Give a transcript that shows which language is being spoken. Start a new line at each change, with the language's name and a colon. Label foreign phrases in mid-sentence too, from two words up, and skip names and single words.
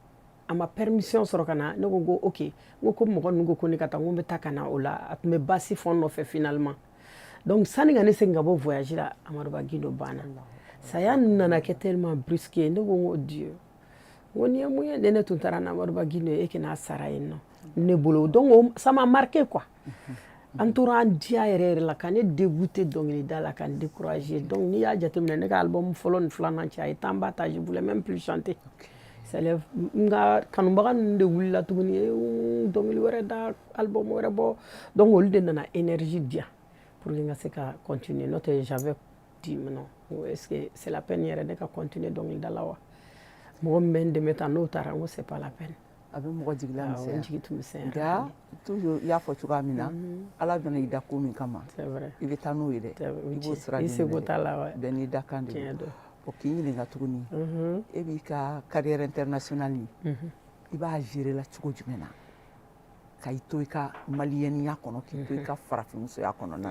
Bambara: na ne ko ok n ko ko mɔgɔ ninnu ko ne ka taa n ko n bɛ taa ka na o la a tun bɛ basi fɔ n nɔfɛ
French: finalement donc
Bambara: sani ka ne segin ka bɔ voyage la Amadu Ba Gindo banna saya nana kɛ
French: tellement brusque
Bambara: ne ko n ko Dieu n ko nin ye mun ye ne tun taara n'Amadu Ba Gindo ye e kana sara yen nɔ ne bolo
French: donc ça m'a marqué quoi
Bambara: an tora an diya yɛrɛ la ka ne dégoûté dɔnkilida la ka n découragé donc n'i y'a jateminɛ ne ka album fɔlɔ ni filanan cɛ a ye temps ba ta
French: je voulais même plus chanter
Bambara: n ka kanubaga ninnu de wulila tuguni dɔnkili wɛrɛ da album wɛrɛ bɔ donc olu de nana énergie diya
French: pour que
Bambara: n ka se ka continuer n'o tɛ
French: j'avais dit non est-ce que c'est la peine
Bambara: yɛrɛ ne ka continuer dɔnkilida la wa mɔgɔ min bɛ n dɛmɛ tan n'o taara n ko
French: c'est pas la peine
Bambara: a bɛ mɔgɔ jigila misɛnya n jigi tun misɛnya nka toujours i y'a fɔ cogoya min na Ala bɛna i da ko min kama i bɛ taa n'o ye dɛ i b'o sira i seko t'a la wa bɛɛ n'i da kan de don o k'i ɲininka tuguni e b'i ka
French: carrière internationale
Bambara: nin i b'a gérer la cogo jumɛn na ka i to i ka maliyɛniya kɔnɔ k'i to i ka farafinmusoya kɔnɔna na